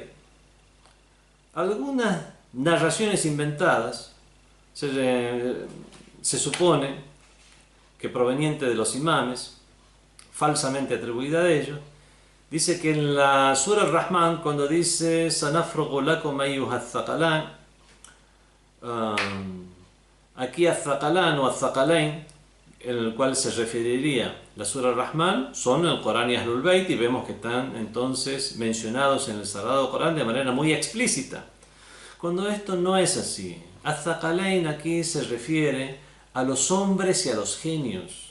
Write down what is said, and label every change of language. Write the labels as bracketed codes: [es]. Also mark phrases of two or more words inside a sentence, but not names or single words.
[es] Algunas narraciones inventadas se supone que provenientes de los imames, falsamente atribuida a ellos, dice que en la sura Ar-Rahman, cuando dice [ar] سنفرغ لكم أيها الثقلان, [es] aquí ath-thaqalan o ath-thaqalain, en el cual se referiría la Sura Rahman son el Corán y Ahlul Bayt, y vemos que están entonces mencionados en el Sagrado Corán de manera muy explícita. Cuando esto no es así, Az-Thaqalayn aquí se refiere a los hombres y a los genios.